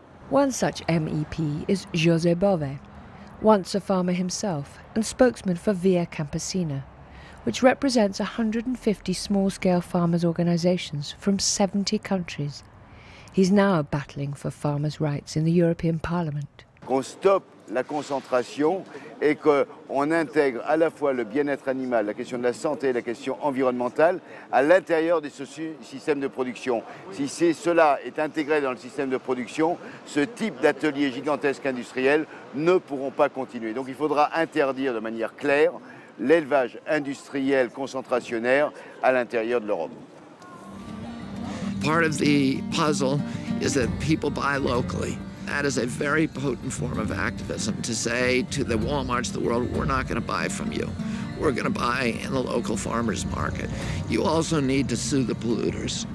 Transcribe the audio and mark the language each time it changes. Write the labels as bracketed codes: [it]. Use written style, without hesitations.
[en] One such MEP is José Bové, once a farmer himself and spokesman for Via Campesina, which represents 150 small-scale farmers' organisations from 70 countries. He's now battling for farmers' rights in the European Parliament. [fr] Qu'on stoppe la concentration et qu'on intègre à la fois le bien-être animal, la question de la santé et la question environnementale à l'intérieur des systèmes de production. Si cela est intégré dans le système de production, ce type d'ateliers gigantesques industriels ne pourront pas continuer. Donc il faudra interdire de manière claire l'élevage industriel concentrationnaire à l'intérieur de l'Europe. [en] Part of the puzzle is that people buy locally. That is a very potent form of activism, to say to the Walmarts of the world, we're not going to buy from you. We're going to buy in the local farmers market. You also need to sue the polluters.